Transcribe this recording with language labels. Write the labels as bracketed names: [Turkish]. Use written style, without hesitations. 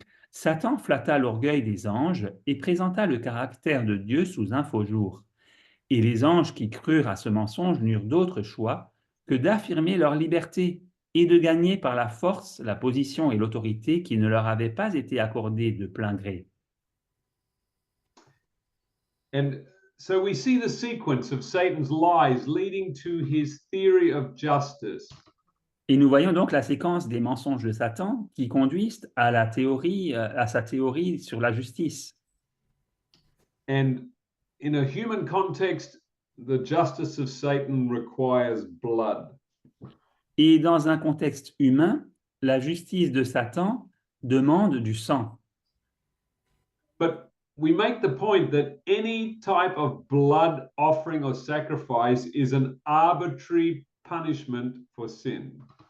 [French] Satan flatta l'orgueil des anges et présenta le caractère de Dieu sous un faux jour. Et les anges qui crurent à ce mensonge n'eurent d'autre choix que d'affirmer leur liberté et de gagner par la force la position et l'autorité qui ne leur avaient pas été accordées de plein gré. [English] And so we see the sequence of Satan's lies leading to his theory of justice. [French] Et nous voyons donc la séquence des mensonges de Satan qui conduisent à sa théorie sur la justice. [English] And in a human context, the justice of Satan requires blood. [French] Et dans un contexte humain, la justice de Satan demande du sang. [English] But we make the point that any type of blood offering or sacrifice is an arbitrary punishment for sin.